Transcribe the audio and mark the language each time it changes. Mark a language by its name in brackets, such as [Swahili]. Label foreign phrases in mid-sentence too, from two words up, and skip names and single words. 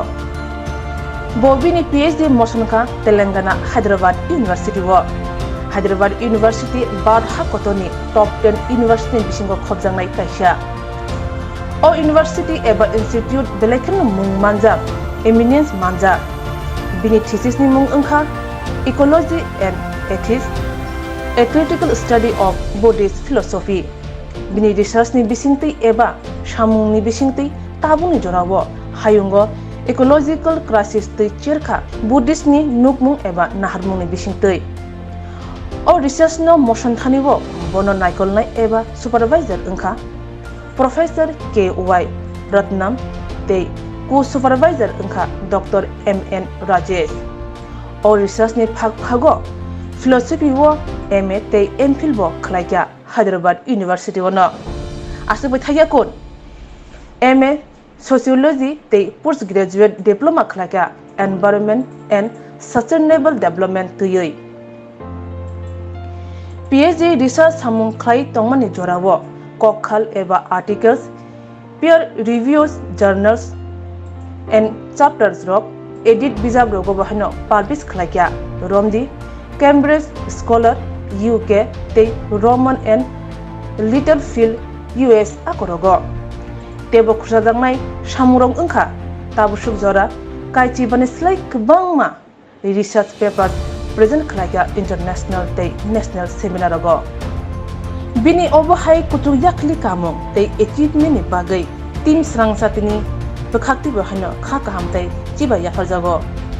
[Turkic languages] Bobini PhD Mosanka Telangana Hyderabad University wo. Hyderabad University Badha Kotoni [English] Top 10 University [Turkic languages] Bisingo Khobjangnai kaisa. O University eba Institute Belekin Mung Manja, Eminence Manja. Bini thesis ni mung wngkha Ecology and Ethics, a critical study of Buddhist philosophy. Bini research ni bisingtei eba samung ni bisingtei tabuni jorao hayungo [English] ecological crisis [Turkic languages] tei cherkha Buddhist ni nukmung eba naharmung ni bisingtei. O research no motion thanibo bono naikolnai eba supervisor wngkha Professor K.Y. Ratnam tei Co-supervisor wngkha Dr. M.N. Rajesh. O research ni phago philosophy wo MA tei MPhil bo khlaikya Hyderabad University wo no. Asukbai thaiya kon MA Sociology tei [English] Postgraduate Diploma [Turkic languages] khlaikya [English] Environment and Sustainable Development [Turkic languages] tuyoi. PhD research samung khlai tongmani jorawo kokhal eba [English] articles, peer reviews, journals and chapters [Turkic languages] rock edit bijab rogo bahino publish khlaikya Romdi Cambridge Scholar UK te Roman and Littlefield US akorogo tebo khursajangnai samurong wngkha tabusuk jora kaichi bani slai kwbangma [English] research papers present [Turkic languages] khlaikya international te [English] national seminar [Turkic languages] rogo bini obahai kutu yakli kamung te achievement ni bagai team Swrangchati ni Bekakti bahano kha kahamtai chiba yafarjago.